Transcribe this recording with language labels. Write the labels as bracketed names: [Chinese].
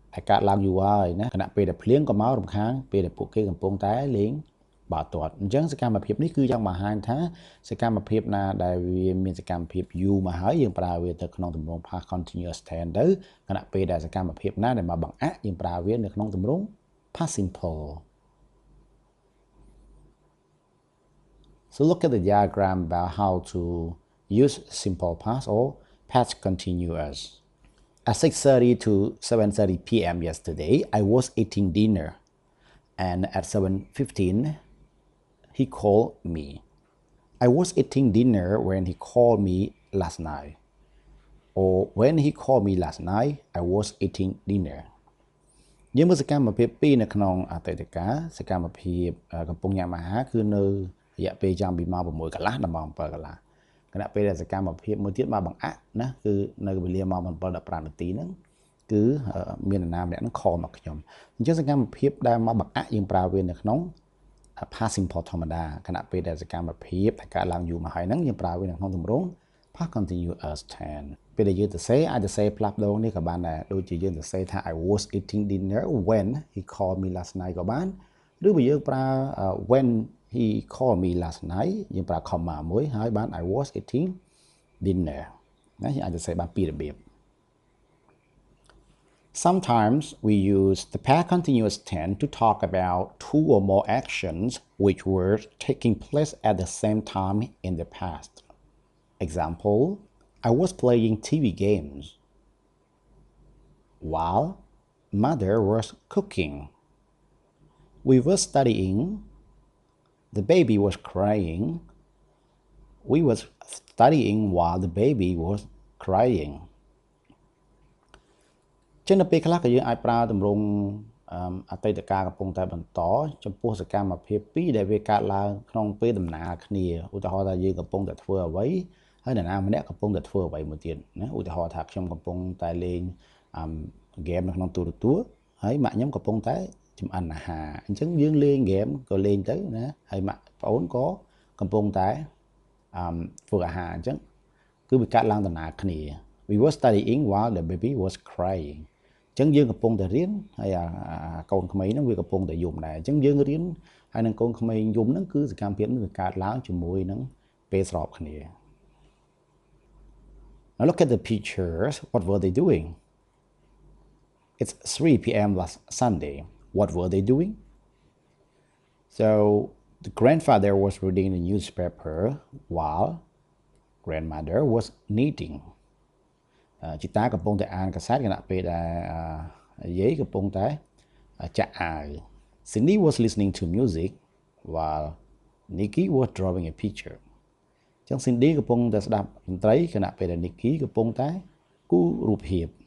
[Khmer] កើតឡើងយូរហើយណាគណៈពេលដែលភ្លៀងក៏មករំខានពេលដែលពួកគេកំពុងតែលេងបាល់ទាត់អញ្ចឹងសកម្មភាពនេះគឺចង់បង្ហាញថាសកម្មភាពណាដែលវាមានសកម្មភាពយូរមកហើយយើងប្រើវាទៅក្នុងទម្រង់ past continuous tense ទៅគណៈពេលដែលសកម្មភាពណាដែលមកបង្អាក់យើងប្រើវានៅក្នុងទម្រង់ past simple [English] So look at the diagram about how to use simple past or past continuous. At 6:30 to 7:30 p.m. yesterday, I was eating dinner, and at 7:15, he called me. I was eating dinner when he called me last night. Or when he called me last night, I was eating dinner. [Khmer] យើងមើលសកម្មភាពពីរនៅក្នុងអតីតកាលសកម្មភាពកំពុងញ៉ាំអាហារគឺនៅរយៈពេលចាំពីម៉ោង6កន្លះដល់ម៉ោង7កន្លះគណៈពេលដែលសកម្មភាពមួយទៀតមកបង្អាក់ណាគឺនៅវេលាម៉ោង7:15នាទីហ្នឹងគឺមាននរណាម្នាក់ហ្នឹង call មកខ្ញុំអញ្ចឹងសកម្មភាពដែលមកបង្អាក់យើងប្រើវានៅក្នុង past simple ធម្មតាគណៈពេលដែលសកម្មភាពដែលកើតឡើងយូរមកហើយហ្នឹងយើងប្រើវានៅក្នុងទម្រង់ past continuous tense ពេលដែលយើងទៅសេអាចទៅសេផ្លាស់ប្ដូរនេះក៏បានដែរដូចជាយើងទៅសេថា [English] I was eating dinner when he called me last night [Khmer] ក៏បានឬបើយើងប្រើ [English] when he called me last night [Khmer] យើងប្រើ comma មួយហើយបាន I was eating dinner ណាយើងអាចទៅសេបានពីររបៀប [English] Sometimes we use the past continuous tense to talk about two or more actions which were taking place at the same time in the past. Example, I was playing TV games while mother was cooking. We were studying. The baby was crying. We were studying while the baby was crying. [Khmer] ចឹងនៅពេលខ្លះក៏យើងអាចប្រើទម្រង់អតីតកាលកំពុងតែបន្តចំពោះសកម្មភាពពីរដែលវាកើតឡើងក្នុងពេលដំណើរគ្នាឧទាហរណ៍ថាយើងកំពុងតែធ្វើអ្វីហើយនរណាម្នាក់កំពុងតែធ្វើអ្វីមួយទៀតណាឧទាហរណ៍ថាខ្ញុំកំពុងតែលេងហ្គេមនៅក្នុងទូរទស្សន៍ហើយម៉ាក់ខ្ញុំកំពុងតែចម្អិនអាហារអញ្ចឹងយើងលេងហ្គេមក៏លេងទៅណាហើយម៉ាក់ប្អូនក៏កំពុងតែ ធ្វើអាហារអញ្ចឹងគឺវាកើតឡើងដំណើរគ្នា [English] We were studying while the baby was crying [Khmer] អញ្ចឹងយើងកំពុងតែរៀនហើយកូនក្មេងហ្នឹងវាកំពុងតែយំដែរអញ្ចឹងយើងរៀនហើយនឹងកូនក្មេងយំហ្នឹងគឺសកម្មភាពនេះវាកើតឡើងជាមួយនឹងពេលស្របគ្នា [English] Now look at the pictures. What were they doing? It's 3 p.m. last Sunday. What were they doing? So the grandfather was reading the newspaper while grandmother was knitting. [Khmer] ជីតាកំពុងតែអានកាសែតខណៈពេលដែលយាយកំពុងតែចាក់អាវ [English] Cindy was listening to music while Nikki was drawing a picture [Khmer] ចឹង Cindy កំពុងតែស្ដាប់តន្ត្រីខណៈពេលដែល Nikki កំពុងតែគូររូបភាព